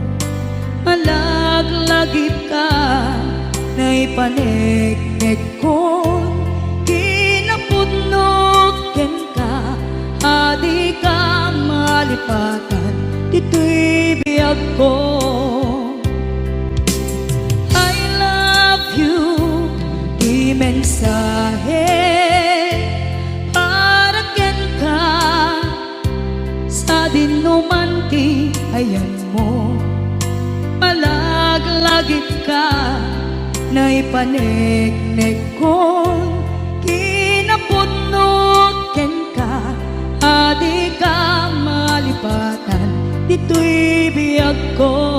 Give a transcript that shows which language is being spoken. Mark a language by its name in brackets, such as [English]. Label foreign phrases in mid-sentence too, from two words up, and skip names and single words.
[Iloko] malaglagip ka na'y panegnek kon kinapudnot ken ka adi ka malipatan dito'y biyag ko [English] I love you [Iloko] mensahe para ken ka sa dinuman ti ayan mo malaglagip ka na'y panegnek kon kinapudnot ken ka adi ka malipatan dito'y biyag ko